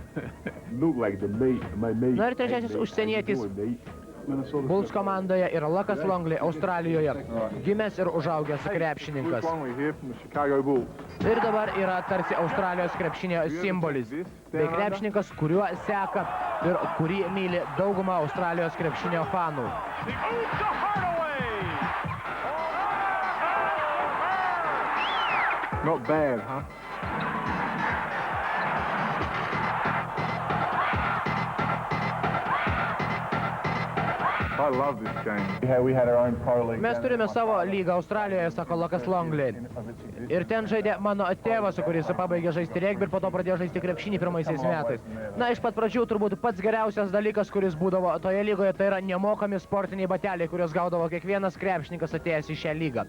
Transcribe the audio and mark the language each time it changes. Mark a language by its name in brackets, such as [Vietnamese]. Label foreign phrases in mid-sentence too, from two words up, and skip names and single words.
[Lithuanian] Na ir trečiasis užsienietis Bulls komandoje yra Lukas Longley, Australijoje, gimęs ir užaugęs krepšininkas. Ir dabar yra tarsi Australijos krepšinio simbolis, bei krepšininkas, kuriuo seka ir kurį myli dauguma Australijos krepšinio fanų. [English] Not bad, huh? I love this game. We had our own pro league. [Lithuanian] Mes turime savo lygą Australijoje, sako Lukas Longley. Ir ten žaidė mano tėvas, su kuris pabaigė žaisti regbį ir po to pradėjo žaisti krepšinį pirmaisiais metais. Na, iš pat pradžių turbūt pats geriausias dalykas, kuris būdavo toje lygoje, tai yra nemokami sportiniai bateliai, kuriuos gaudavo kiekvienas krepšininkas atėjęs į šią lygą.